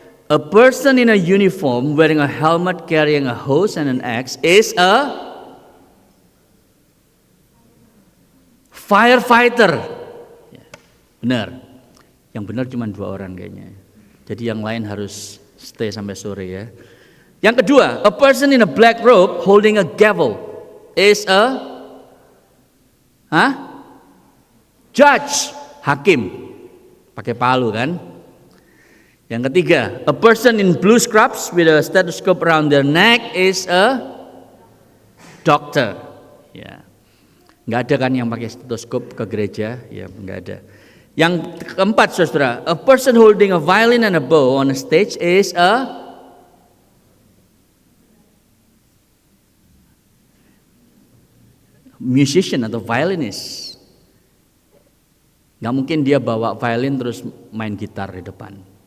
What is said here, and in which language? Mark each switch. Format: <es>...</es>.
<en>A person in a uniform wearing a helmet carrying a hose and an axe is a firefighter.</en> <id>Benar. Yang benar cuma 2 orang kayaknya. Jadi yang lain harus stay sampai sore ya. Yang kedua,</id> <en>a person in a black robe holding a gavel is a judge,</en> <id>hakim. Pakai palu kan? Yang ketiga,</id> <en>a person in blue scrubs with a stethoscope around their neck is a doctor.</en> <id>Ya. Nggak ada kan yang pakai stetoskop ke gereja? Ya, nggak ada. Yang keempat saudara,</id> <en>a person holding a violin and a bow on a stage is a musician atau violinist.</en> <id>Gak mungkin dia bawa violin terus main gitar di depan.</id>